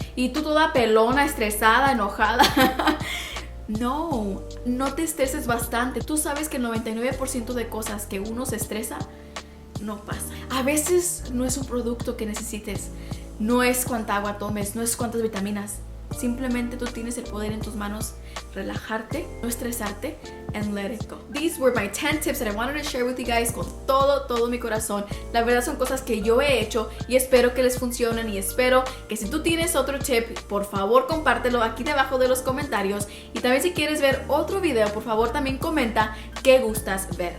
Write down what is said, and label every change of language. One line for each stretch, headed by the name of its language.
Spanish: Y tú toda pelona, estresada, enojada. No te estreses bastante. Tú sabes que el 99% de cosas que uno se estresa no pasa. A veces no es un producto que necesites, no es cuánta agua tomes, no es cuántas vitaminas. Simplemente tú tienes el poder en tus manos, relajarte, no estresarte,
English: and let it go. These were my 10 tips that I wanted to share with you guys
Spanish: con todo mi corazón. La verdad son cosas que yo he hecho y espero que les funcionen, y espero que si tú tienes otro tip, por favor compártelo aquí debajo de los comentarios, y también si quieres ver otro video, por favor también comenta qué gustas ver.